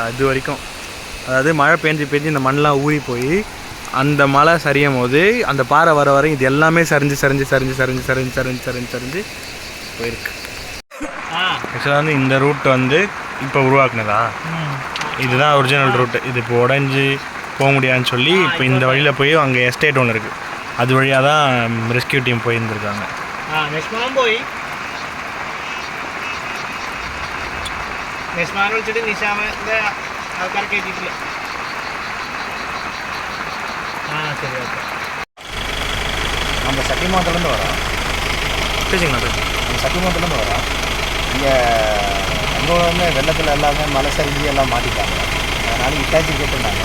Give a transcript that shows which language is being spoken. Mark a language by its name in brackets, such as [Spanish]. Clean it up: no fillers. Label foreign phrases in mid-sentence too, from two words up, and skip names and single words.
[Tamil] அது வரைக்கும், அதாவது மழை பெஞ்சு இந்த மண்ணெலாம் ஊறி போய் அந்த மழை சரியும் போது அந்த பாறை வர வரையும் இது எல்லாமே சரிஞ்சு போயிருக்கு. ஆக்சுவலாக வந்து இந்த ரூட் வந்து இப்போ உருவாக்குனதா? இதுதான் ஒரிஜினல் ரூட்டு. இது இப்போ உடஞ்சி போக முடியாதுன்னு சொல்லி இப்போ இந்த வழியில் போய் அங்கே எஸ்டேட் ஒன்று இருக்குது, அது வழியாக தான் [English] rescue team [Tamil] போயிருந்துருக்காங்க. [Malayalam] നെസ്മാൻ വിളിച്ചിട്ട് നിശാമിൻ്റെ ആൾക്കാരെ കയറ്റിയിട്ടില്ല. [Tamil] சரி ஓகே. நம்ம சத்தியமங்கலத்துலேருந்து வரோம். பேசிங்களா? நம்ம சத்தியமங்கலத்துலேருந்து வரோம். இங்கே அங்கே வந்து வெள்ளத்தில் எல்லாமே மலை சரிஞ்சு எல்லாம் மாட்டிட்டாங்க. அதனால் இட்டாச்சி கேட்டிருந்தாங்க.